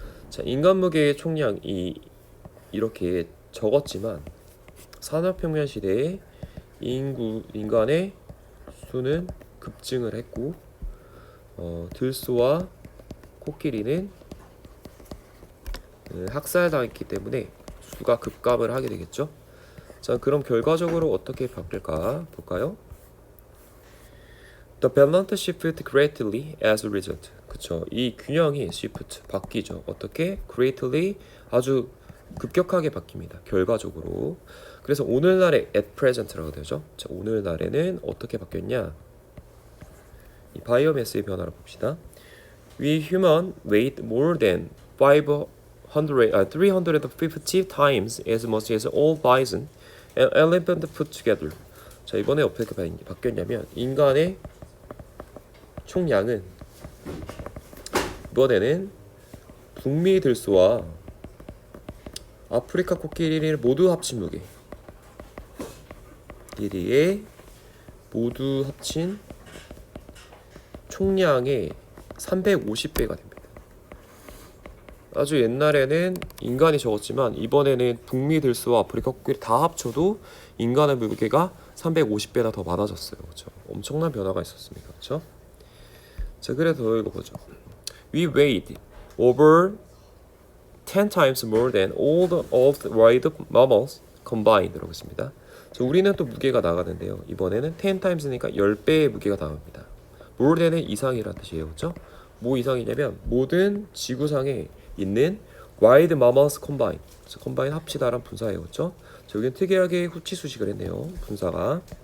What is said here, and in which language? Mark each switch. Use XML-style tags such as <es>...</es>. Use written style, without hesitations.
<ko>자, 인간 무게의 총량이 이렇게 적었지만 산업혁명 시대에 인간의 수는 급증을 했고 들소와 코끼리는 학살당했기 때문에 수가 급감을 하게 되겠죠. 자, 그럼 결과적으로 어떻게 바뀔까 볼까요?</ko> <en>The balance shifted greatly as a result.</en> <ko>그쵸? 이 균형이 shift 바뀌죠. 어떻게? Greatly, 아주 급격하게 바뀝니다. 결과적으로. 그래서 오늘날의 at present라고 되죠. 자, 오늘날에는 어떻게 바뀌었냐? 이 바이오매스의 변화를 봅시다.</ko> <en>We human weighed more than 350 times as much as all bison and elephant put together.</en> <ko>자, 이번에 어떻게 바뀌었냐면 인간의 총량은 이번에는 북미 들소와 아프리카 코끼리를 모두 합친 무게, 길이의 모두 합친 총량의 350배가 됩니다. 아주 옛날에는 인간이 적었지만 이번에는 북미 들소와 아프리카 코끼리 다 합쳐도 인간의 무게가 350배나 더 많아졌어요. 그렇죠? 엄청난 변화가 있었습니다. 그렇죠? 자, 그래서 이거 보죠.</ko> <en>We weighed over 10 times more than all of the wild mammals combined</en> <ko>라고 했습니다. 자, 우리는 또 무게가 나가는데요. 이번에는 10 times니까 10배의 무게가 나갑니다. more than은 이상이라는 뜻이에요. 그렇죠? 뭐 이상이냐면 모든 지구상에 있는</ko> <en>wild mammals combined.</en> <ko>그래서 combine 합치다란 분사예요. 그렇죠? 자, 여기는 특이하게 후치수식을 했네요. 분사가.</ko>